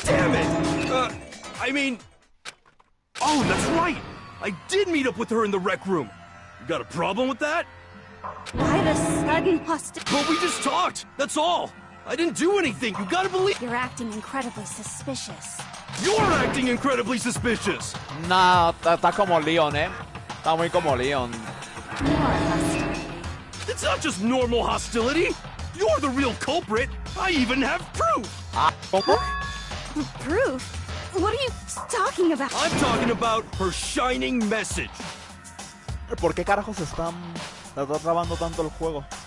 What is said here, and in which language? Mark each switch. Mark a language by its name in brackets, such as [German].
[English] Damn it! I mean... Oh, that's right! I did meet up with her in the rec room. You got a problem with that? Why the sudden hostility? But we just talked, that's all! I didn't do anything, you gotta believe... You're acting incredibly suspicious. You're acting incredibly suspicious! [Spanish] Nah, está como Leon, Está muy como Leon. [English] More hostility. It's not just normal hostility! You're the real culprit! I even have proof! [Spanish] Ah, ¿cómo? [English] Proof? What are you talking about? I'm talking about her shining message! [Spanish] ¿Por qué carajos está trabando tanto el juego?